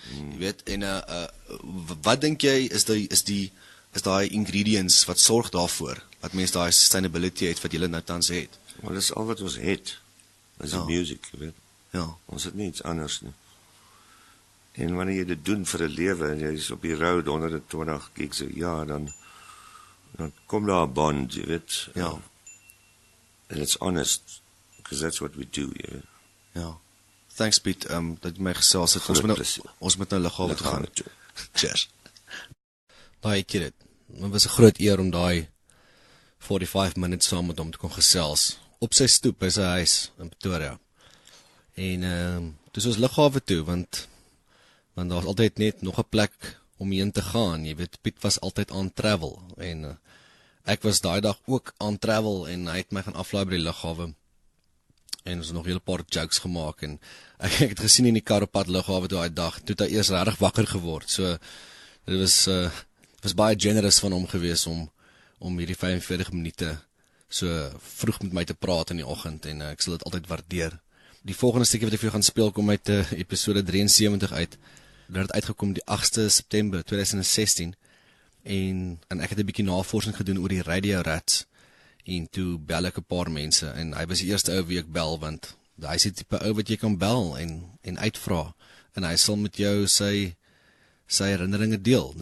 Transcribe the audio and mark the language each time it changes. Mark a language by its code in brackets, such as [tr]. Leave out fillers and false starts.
[af] Jy weet, en wat dink jy is daai ingredients wat sorg daarvoor dat mense daai sustainability het wat julle nou tans het? Maar dis al wat ons het. Dis die music, jy weet. Ja. Ons het nie iets anders nie. En wanneer jy dit doen vir 'n lewe en jy is op die road 120 gigs 'n jaar, dan dan kom daar 'n bond, jy weet. Ja. [en] And it's honest, because that's what we do, [af] jy weet. Ja. Thanks Piet, dat jy my gesels het. Ons moet nou Lughawe toe gaan. Cheers. Daai ek dit. Dit was 'n groot eer om daai 45 minutes saam met hom te kon gesels op sy stoep by sy huis in Pretoria. En dis ons Lughawe toe want daar was altyd net nog 'n plek om heen te gaan. Jy weet, Piet was altyd aan travel en ek was daai dag ook aan travel en hy het my gaan aflaai by die Lughawe. En ons het nog 'n hele paar jokes gemaak en ek het gesien in die kar op pad Lughawe toe daai dag, toe het hy eers regtig wakker geword. So dit was baie generous van hom gewees om hierdie 45 minute so vroeg met my te praat in die oggend en ek sal dit altyd waardeer. Die volgende stukkie wat ek vir jou gaan speel kom uit episode 73 uit. Dit het uitgekom die 8ste September 2016 en ek het 'n bietjie navorsing gedoen oor die Radio Rats en toe bel ek 'n paar mense en hy was die eerste ou wie ek bel want hy is die tipe ou wat jy kan bel en uitvra en hy sal met jou sy herinneringe deel.